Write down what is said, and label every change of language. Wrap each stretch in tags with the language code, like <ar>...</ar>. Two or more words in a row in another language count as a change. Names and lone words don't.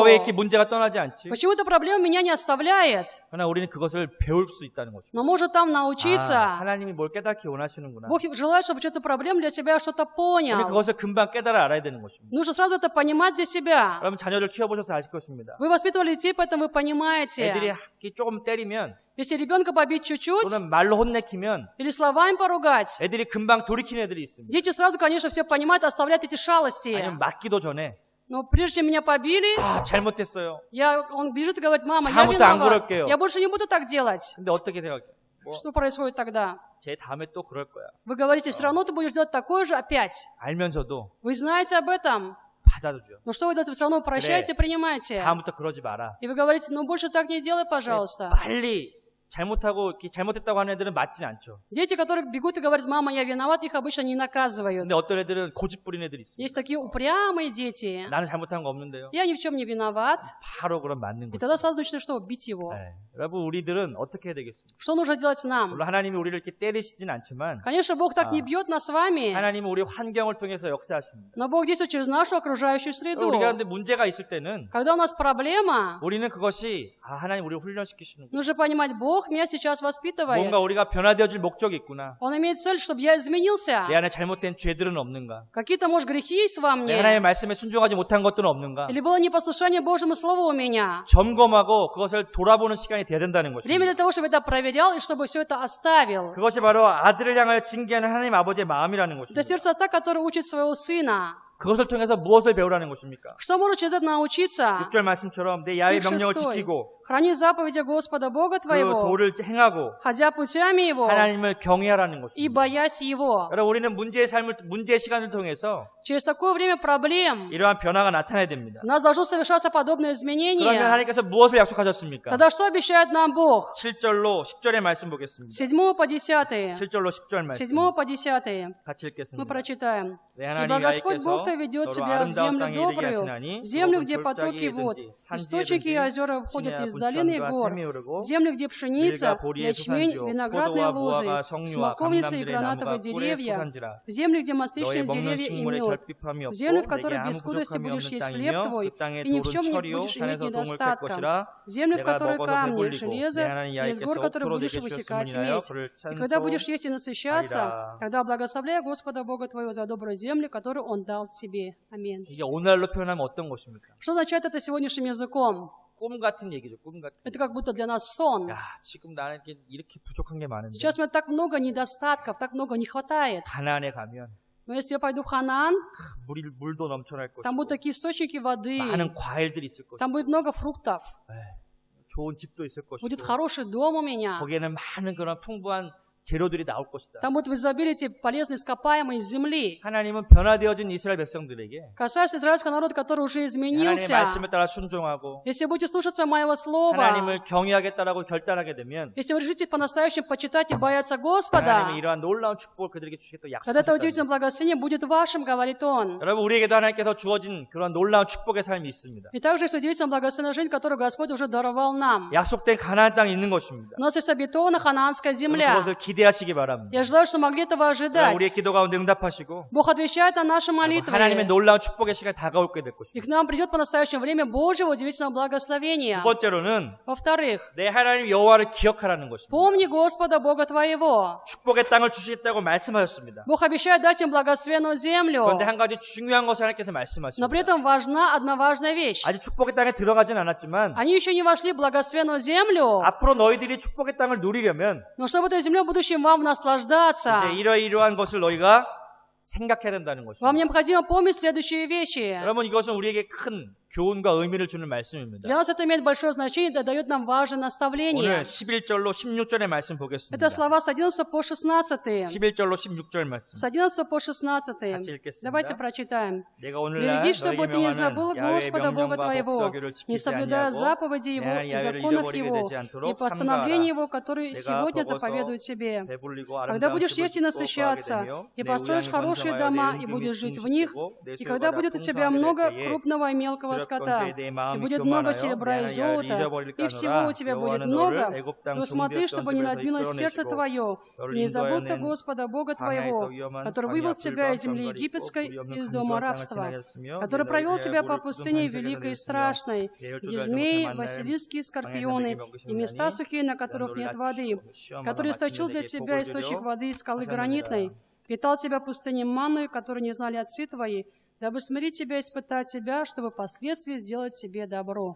<ko>왜 이렇게 문제가 떠나지 않지?</ko> <ru>Почему эта проблема меня не оставляет?</ru> <ko>그러나 우리는 그것을 배울 수 있다는 거죠.</ko> <ru>Но может там научиться.</ru> <ko>하나님이 뭘 깨닫기 원하시는구나.</ko> <ru>Бог желает, чтобы эту проблему для себя что-то</ru> <ko>우리</ko> <ru>понял.</ru> <ko>그것을 금방 깨달아 알아야 되는 것입니다.</ko> <ru>Нужно сразу это понимать для себя.</ru> <ko>여러분 자녀를 키워보셔서 아실 것입니다.</ko> <ru>Вы воспитывали детей, поэтому вы понимаете.</ru> <ko>애들이 조금 때리면</ko> <ru>Если ребенка побить чуть-чуть</ru> <ko>또는 말로 혼내키면</ko> <ru>или словами поругать,</ru> <ko>애들이 금방 돌이키는 애들이 있습니다.</ko> <ru>дети сразу, конечно, все понимают, оставляют эти шалости.</ru> <ko>아니면 맞기도 전에</ko> <ru>Но прежде чем меня побили,</ru> <ko>잘못했어요.</ko> <ru>он бежит и говорит: мама, я</ru> <ko>다음부터 안</ko> <ru>виноват.</ru> <ko>그럴게요.</ko> <ru>Я больше не буду так делать.</ru> <ko>근데 어떻게 생각해?</ko> <ru>Что происходит тогда?</ru> <ko>제 다음에 또 그럴 거야.</ko> <ru>Вы говорите, все равно ты будешь делать такое же опять.</ru> <ko>알면서도</ko> <ru>Вы знаете об этом.</ru> <ko>받아들죠.</ko> <ru>Но что вы делаете? Вы все равно прощаете, принимаете.</ru> <ko>다음부터 그러지 마라.</ko> <ru>И вы говорите: ну больше так не делай, пожалуйста.</ru> <ko>빨리 잘못했다고 하는 애들은 맞진 않죠.</ko> <ru>Дети, которые бегут и говорят: мама, я виноват, их обычно не наказывают.</ru> <ko>근데 어떤 애들은 고집 부린 애들이 있어요.</ko> <ru>Есть такие упрямые дети.</ru> <ko>나는 잘못한 거 없는데요.</ko> <ru>Я ни в чем не виноват.</ru> <ko>바로 그럼 맞는</ko> <ru>И</ru> <ko>거죠.</ko> <ru>тогда сразу начнут что? Бить его.</ru> <ko>네. 여러분 우리들은 어떻게 해야 되겠습니까?</ko> <ru>Что нужно делать нам?</ru> <ko>물론 하나님이 우리를 이렇게 때리시진 않지만</ko> <ru>Конечно, Бог так не бьет нас с вами,</ru> <ko>하나님은 우리 환경을 통해서 역사하십니다.</ko> <ru>но Бог действует через нашу окружающую среду.</ru> <ko>우리가 근데 문제가 있을 때는</ko> <ru>Когда у нас проблема,</ru> <ko>우리는 그것이 하나님 우리를 훈련시키시는 거예요.</ko> <ru>нужно понимать, Бог меня сейчас воспитывает.</ru> <ko>뭔가 우리가 변화되어질 목적이 있구나.</ko> <ru>Он имеет цель, чтобы я изменился.</ru> <ko>내 안에 잘못된 죄들은 없는가?</ko> <ru>Какие-то, может, грехи есть во</ru> <ko>내 하나님의</ko> <ru>мне?</ru> <ko>말씀에 순종하지 못한 것들은 없는가?</ko> <ru>Или было непослушание Божьему Слову у меня?</ru> <ko>점검하고 그것을 돌아보는 시간이 돼야 된다는</ko> <ru>Время</ru> <ko>것입니다.</ko> <ru>для того, чтобы это проверял и чтобы все это оставил.</ru> <ko>그것이 바로 아들을 향하여 징계하는 하나님 아버지의 마음이라는</ko> <ru>Это</ru> <ko>것입니다.</ko> <ru>сердце отца, который учит своего сына.</ru> <ko>그것을 통해서 무엇을 배우라는 것입니까?</ko> <ru>Что можно через это научиться?</ru> <ko>6절 말씀처럼 내 야훼</ko> <ru>Стих</ru> <ko>명령을</ko> <ru>6.</ru> <ko>지키고</ko> <ru>Храни заповеди Господа Бога</ru> <ko>그</ko> <ru>твоего,</ru> <ko>도를 행하고</ko> <ru>ходя путями Его</ru> <ko>하나님을 경외하라는</ko> <ru>и</ru> <ko>것입니다.</ko> <ru>боясь Его.</ru> <ko>여러분 우리는 문제의 시간을 통해서</ko> <ru>Через такое время проблем</ru> <ko>이러한 변화가 나타나야 됩니다.</ko> <ru>у нас должно совершаться подобное</ru> <ko>그러면</ko> <ru>изменение.</ru> <ko>하나님께서 무엇을 약속하셨습니까?</ko> <ru>Тогда что обещает нам Бог?</ru> <ko>7절로 10절의 말씀 보겠습니다.</ko> <ru>7 по 10.</ru> <ko>7절로 10절 말씀</ko> <ru>7 по 10.</ru> <ko>같이</ko> <ru>Мы</ru> <ko>읽겠습니다.</ko> <ru>прочитаем.</ru> <ko>내</ko> <ru>«Ибо</ru> <ko>하나님</ko> <ru>Господь Бог</ru> <ko>여호와께서</ko> <ru>Твой ведет</ru> <ko>너로</ko> <ru>тебя в</ru> <ko>아름다운</ko> <ru>землю</ru> <ko>땅에 이르게</ko> <ru>добрую,</ru> <ko>하시나니</ko> <ru>в землю,</ru> <ko>혹은</ko> <ru>где потоки</ru> <ko>골짜기에</ko> <ru>вод,</ru> <ko>든지</ko> <ru>источники и</ru> <ko>산지에</ko> <ru>озера</ru> <ko>든지</ko> <ru>входят из</ru> <ko>시내와</ko> <ru>долин и</ru> <ko>분천과</ko> <ru>гор,</ru> <ko>샘이 흐르고</ko> <ru>в землю, где пшеница,</ru> <ko>밀과 보리의</ko> <ru>ячмень,</ru> <ko>수산지요</ko> <ru>виноградные</ru> <ko>포도와</ko> <ru>лозы,</ru> <ko>무화과 성류와</ko> <ru>смоковницы и</ru> <ko>감람들의</ko> <ru>гранатовые</ru> <ko>나무가 꿀의</ko> <ru>деревья,</ru> <ko>수산지라</ko> <ru>в землю, где</ru> <ko>너의</ko> <ru>масличные</ru> <ko>먹는</ko> <ru>деревья и</ru> <ko>식물에</ko> <ru>мед,</ru> <ko>결핍함이</ko> <ru>в землю, в</ru> <ko>없고</ko> <ru>которой</ru> <ko>내게</ko> <ru>без</ru> <ko>아무</ko> <ru>скудости</ru> <ko>부족함이</ko> <ru>будешь</ru> <ko>없는</ko> <ru>есть хлеб</ru> <ko>땅이며</ko> <ru>твой,</ru> <ko>그 땅의</ko> <ru>и ни в</ru> <ko>돌은</ko> <ru>чем не</ru> <ko>철이요</ko> <ru>будешь иметь</ru> <ko>산에서 동을 캘</ko> <ru>недостатка,</ru> <ko>것이라</ko> <ru>в землю, в</ru> <ko>내가</ko> <ru>которой</ru> <ko>먹어서</ko> <ru>камни,</ru> <ko>배불리고</ko> <ru>железо</ru> <ko>내 하나님</ko> <ru>и из гор,</ru> <ko>야훼께서</ko> <ru>которые</ru> <ko>옥토로</ko> <ru>будешь</ru> <ko>내게</ko> <ru>высекать</ru> <ko>주셨음을 인하여</ko> <ru>медь.</ru> <ko>그를</ko> <ru>И когда будешь</ru> <ko>찬송하리라.</ko> <ru>есть и насыщаться, тогда благословляй Господа Бога твоего за добрую землю, которую Он дал тебе. Аминь.</ru> <ko>이게 오늘날로 표현하면 어떤 것입니까?</ko> <ru>Что означает это сегодняшним языком?</ru> <ko>꿈 같은 얘기죠. 꿈 같은</ko> <ru>Это</ru> <ko>얘기.</ko> <ru>как будто для нас сон.</ru> <ko>야, 지금 나는 이렇게 부족한 게 많은데</ko> <ru>Сейчас у меня так много недостатков, так много не хватает.</ru> <ko>가나안에 가면</ko> <ru>Но если я пойду в Ханаан,</ru> <ko>물도 넘쳐날</ko> <ru>там будут</ru> <ko>것이고</ko> <ru>такие источники воды,</ru> <ko>많은 과일들이 있을 것이고</ko> <ru>там будет много фруктов,</ru> <ko>좋은 집도 있을</ko> <ru>будет</ru> <ko>것이고</ko> <ru>хороший дом у меня,</ru> <ko>거기에는 많은 그런 풍부한 재료들이 나올 것이다.</ko> <ru>там будут в изобилии эти полезные ископаемые из земли.</ru> <ko>하나님은 변화되어진 이스라엘 백성들에게</ko> <ru>Касаясь израильского народа, который уже</ru> <ko>하나님의</ko> <ru>изменился,</ru> <ko>말씀에 따라 순종하고</ko> <ru>если будете слушаться моего слова,</ru> <ko>하나님을 경외하겠다라고 결단하게 되면</ko> <ru>если вы решите по-настоящему почитать и бояться</ru> <ko>하나님은</ko> <ru>Господа,</ru> <ko>이러한 놀라운 축복을 그들에게 주시겠다고</ko> <ru>тогда это</ru> <ko>약속하셨다.</ko> <ru>удивительное благословение будет вашим, говорит Он.</ru> <ko>여러분 우리에게도 하나님께서 주어진 그런 놀라운 축복의 삶이 있습니다.</ko> <ru>И также есть удивительная благословенная жизнь, которую Господь уже даровал нам.</ru> <ko>약속된 가나안 땅이 있는 것입니다.</ko> <ru>У нас есть обетованная ханаанская земля.</ru> <ko>그것을 기대하시기 바랍니다.</ko> <ru>Я желаю, что могли этого</ru> <ko>여러분,</ko> <ru>ожидать.</ru> <ko>우리의 기도 가운데 응답하시고</ko> <ru>Бог отвечает на наши молитвы.</ru> <ko>하나님의 놀라운 축복의 시간이 다가올게 될</ko> <ru>И</ru> <ko>것입니다.</ko> <ru>к нам придет по-настоящему время Божьего удивительного благословения.</ru> <ko>두 번째로는</ko> <ru>Во-вторых,</ru> <ko>내 하나님 여호와를 기억하라는 것입니다.</ko> <ru>помни Господа Бога твоего.</ru> <ko>축복의 땅을 주시겠다고 말씀하셨습니다.</ko> <ru>Бог обещает дать им благословенную землю.</ru> <ko>그런데 한 가지 중요한 것을 하나님께서</ko> <ru>Но</ru> <ko>말씀하십니다.</ko> <ru>при этом важна одна важная вещь.</ru> <ko>아직 축복의 땅에 들어가진 않았지만</ko> <ru>Они еще не вошли в благословенную землю.</ru> <ko>앞으로 너희들이 축복의 땅을 누리려면</ko> <ru>Но чтобы этой землей в будущем вам наслаждаться,</ru> <ko>이제 이러이러한 것을 너희가 생각해야 된다는</ko> <ru>вам</ru> <ko>것입니다.</ko> <ru>необходимо помнить следующие вещи.</ru> <ko>여러분 이것은 우리에게 큰 교훈과 의미를 주는 말씀입니다.</ko> <ru>Для нас это имеет большое значение, это дает нам важное</ru> <ko>오늘</ko> <ru>наставление.</ru> <ko>11절로 16절의 말씀 보겠습니다.</ko> <ru>Это слова с 11 по 16.</ru> <ko>11절로 16절 말씀.</ko> <ru>С 11 по 16.</ru> <ko>같이 읽겠습니다.</ko> <ru>Давайте прочитаем.</ru> <ko>내가 오늘날</ko> <ru>«Береги, чтобы</ru> <ko>너에게</ko> <ru>ты не забыл</ru> <ko>명하는 야훼의</ko> <ru>Господа Бога</ru> <ko>명령과</ko> <ru>твоего,</ru> <ko>법도기를</ko> <ru>не</ru> <ko>지키지</ko> <ru>соблюдая</ru> <ko>아니하고</ko> <ru>заповеди</ru> <ko>내</ko> <ru>Его</ru> <ko>하나님</ko> <ru>и</ru> <ko>야훼를</ko> <ru>законов</ru> <ko>잊어버리게</ko> <ru>Его</ru> <ko>되지 않도록</ko> <ru>и постановления</ru> <ko>삼가하라.</ko> <ru>Его, которые</ru> <ko>내가</ko> <ru>сегодня</ru> <ko>먹어서</ko> <ru>заповедуют тебе.</ru> <ko>배불리고</ko> <ru>Когда</ru> <ko>아름다운</ko> <ru>будешь</ru> <ko>집을</ko> <ru>есть и</ru> <ko>짓고</ko> <ru>насыщаться,</ru> <ko>거하게 되며</ko> <ru>и</ru> <ko>내</ko> <ru>построишь</ru> <ko>우양이</ko> <ru>хорошие</ru> <ko>번성하여</ko> <ru>дома,</ru> <ko>내</ko> <ru>и</ru> <ko>임금이</ko> <ru>будешь жить в них,</ru> <ko>풍족되고 내</ko> <ru>и когда</ru> <ko>소유가</ko> <ru>будет у тебя</ru> <ko>풍성하게</ko> <ru>много</ru> <ko>될 때에</ko> <ru>крупного и мелкого скота,</ru> <ko>두렵건대 내</ko> <ru>и</ru> <ko>마음이</ko> <ru>будет много</ru> <ko>교만하여</ko> <ru>серебра</ru> <ko>내</ko> <ru>и</ru> <ko>하나님 야훼를</ko> <ru>золота,</ru> <ko>잊어버릴까</ko> <ru>и всего у тебя</ru> <ko>하노라.</ko> <ru>будет</ru> <ko>여호와는</ko> <ru>много,</ru> <ko>너를 애굽 땅</ko> <ru>то смотри,</ru> <ko>종되었던</ko> <ru>чтобы не</ru> <ko>집에서</ko> <ru>надвинулось сердце</ru> <ko>이끌어내시고</ko> <ru>твое,</ru> <ko>너를</ko> <ru>не забыл ты</ru> <ko>인도하여 낸</ko> <ru>Господа Бога твоего, который вывел тебя из земли египетской, из дома рабства, который провел тебя по пустыне великой и страшной, где змеи, василиски, скорпионы и места сухие, на которых нет воды, который источил для тебя источник воды из скалы гранитной, питал тебя пустыней манной, которую не знали отцы твои, дабы смирить тебя и испытать тебя, чтобы впоследствии сделать тебе добро.</ru>